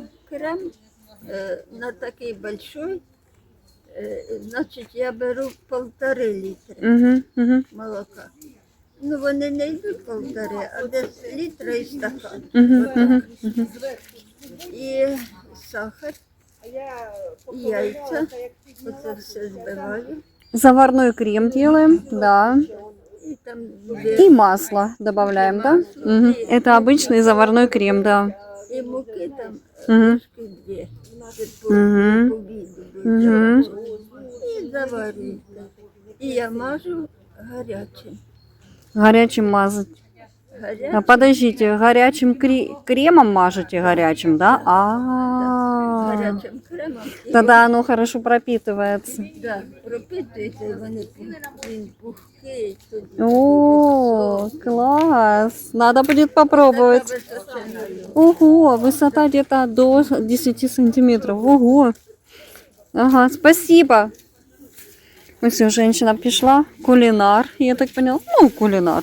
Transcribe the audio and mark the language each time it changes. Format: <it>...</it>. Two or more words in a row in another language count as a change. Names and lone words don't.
<uk>Крем на такий большой, значить, я беру 1,5 літри Угу. Угу. молока. Ну, вони не йдуть 1,5, а десь літра і стакан. Угу. Отак. І сахар, і яйця. Оце все збиваю.</uk> <ru>Заварной крем делаем, да.</ru> <uk>І там</uk> <ru>И масло добавляем, да? Угу. Это обычный заварной крем, да.</ru> <uk>і муки там Мгм. ложки 2. По Мгм. віду. Мгм. І заварюйте. І я мажу гарячим.</uk> <ru>Горячим мазать.</ru> <uk>Гарячим.</uk> <ru>Подождите, горячим кремом мажете горячим, да?</ru> <uk>Гарячим кремом. І</uk> <ru>Тогда оно хорошо пропитывается.</ru> <uk>да, пропитуйте, вони він пухкий. Тоді</uk> <ru>О, класс! Надо будет попробовать.</ru> <uk>така височина.</uk> <ru>Ого, высота где-то до 10 сантиметров. Ого. Ага, спасибо. Ну все, женщина пришла. Кулинар, я так поняла. Ну, кулинар.</ru>